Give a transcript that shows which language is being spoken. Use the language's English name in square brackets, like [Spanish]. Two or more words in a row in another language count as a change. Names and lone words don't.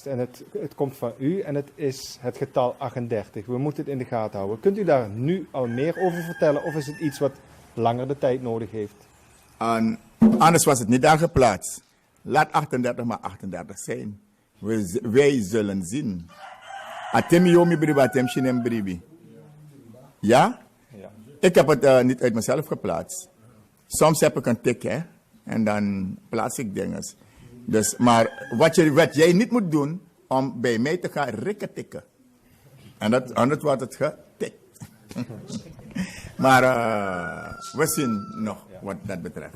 [Dutch] En het komt van u en het is het getal 38. We moeten het in de gaten houden. Kunt u daar nu al meer over vertellen? Of is het iets wat langer de tijd nodig heeft? Anders was het niet daar geplaatst. Laat 38 maar 38 zijn. Wij zullen zien. Atemi yomi briba, atem shinem bribi. Ja? Ja. Ik heb het niet uit mezelf geplaatst. Soms heb ik een tik, hè. En dan plaats ik dingen. Dus, maar wat jij niet moet doen, om bij mij te gaan rikketikken. En anders wordt het getikt. Maar we zien nog wat dat betreft.